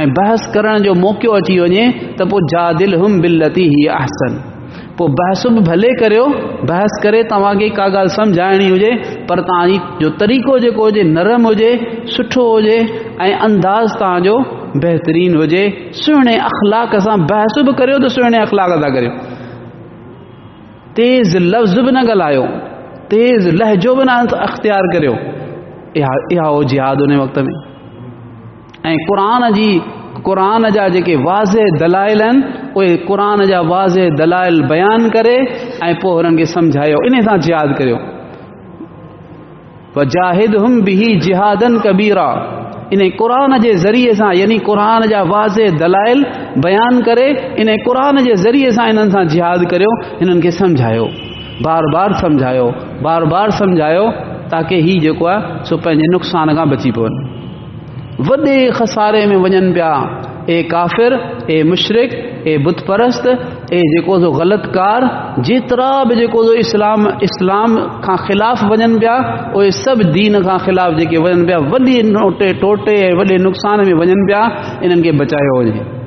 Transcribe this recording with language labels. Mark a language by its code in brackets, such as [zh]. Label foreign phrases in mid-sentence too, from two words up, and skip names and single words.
[sd] बहस करण जो मौक़ो अची वञे त पोइ [ar] جادلهم بالتي هي أحسن, [sd] पोइ बहस बि भले करियो, बहस करे तव्हांखे का ॻाल्हि सम्झाइणी हुजे पर तव्हांजी जो तरीक़ो जेको हुजे नरम हुजे, सुठो हुजे ऐं अंदाज़ तव्हांजो बहितरीन हुजे, सुहिणे अख़लाक सां बहस बि करियो त सुहिणे अख़लाक सां करियो, तेज़ लफ़्ज़ बि न ॻाल्हायो, तेज़ लहजो बि न अख़्तियार करियो। इहा हो जिहाद उन वक़्त में। ऐं क़ुरान जा जेके वाज़े दलाइल आहिनि उहे क़ुरान जा वाज़े दलाइल बयान करे ऐं पोइ हुननि खे सम्झायो, इन सां जिहाद करियो। [ar] وجاهدهم به جهادا كبيرا, [sd] इन क़ुरान जे ज़रिए सां यानी क़ुरान जा वाज़े दलाइल बयान करे इन क़ुरान जे ज़रिए सां इन्हनि सां जिहाद करियो, हिननि खे सम्झायो, बार बार सम्झायो, बार बार सम्झायो ताकी ही जेको आहे सो पंहिंजे नुक़सान खां बची पवनि। वॾे खसारे में वञनि पिया ए काफ़िर, ए मुशरिक, ए बुत परस्त, ए जेको सो ग़लतकार, जेतिरा बि जेको सो इस्लाम खां ख़िलाफ़ वञनि पिया, उहे सभु दीन खां ख़िलाफ़ जेके वञनि पिया, वॾे टोटे ऐं वॾे नुक़सान में वञनि पिया, इन्हनि खे बचायो वञे।